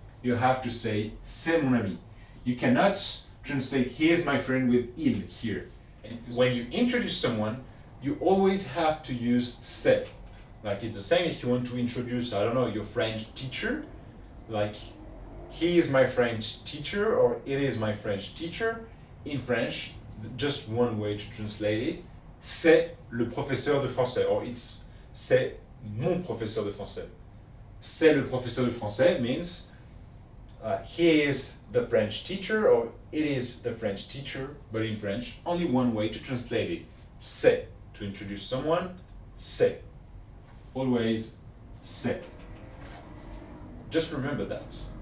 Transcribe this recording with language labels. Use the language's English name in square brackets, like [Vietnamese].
[English] You have to say [French] c'est mon ami. [English] You cannot translate he is my friend with il here. And when you introduce someone, you always have to use c'est. Like it's the same if you want to introduce, I don't know, your French teacher, like he is my French teacher or it is my French teacher. In French, just one way to translate it, [French] c'est le professeur de français, or c'est mon professeur de français. C'est le professeur de français [English] means he is the French teacher or it is the French teacher, but in French, only one way to translate it. C'est, to introduce someone, c'est. Always c'est. Just remember that.